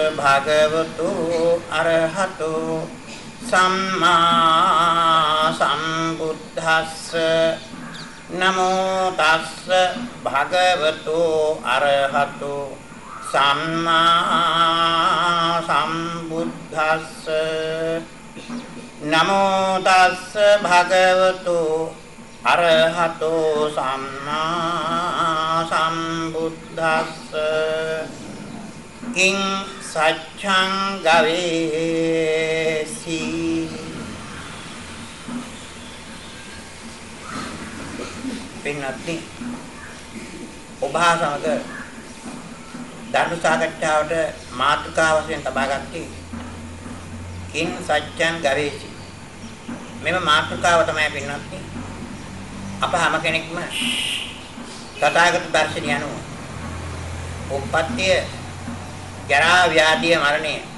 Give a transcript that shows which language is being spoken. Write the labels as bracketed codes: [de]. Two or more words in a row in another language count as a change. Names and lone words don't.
[pi] භගවතු අරහතෝ සම්මා සම්බුද්දස්ස නමෝ තස්ස භගවතු අරහතෝ සම්මා සම්බුද්දස්ස නමෝ තස්ස භගවතු අරහතෝ සම්මා සම්බුද්දස්ස කිං සච්ඡං ගවේසි [si] පින්වත්නි ඔබ සමග ධර්ම සාකච්ඡාවට මාතෘකාව වශයෙන් තබා ගත්තේ [pi] කිං සච්ඡං ගවේසි [si] මෙම මාතෘකාව තමයි පින්වත්නි අප හැම කෙනෙක්ම තථාගත දර්ශනය අනුව උප්පත්තිය ජරා ව්‍යාධිය මරණය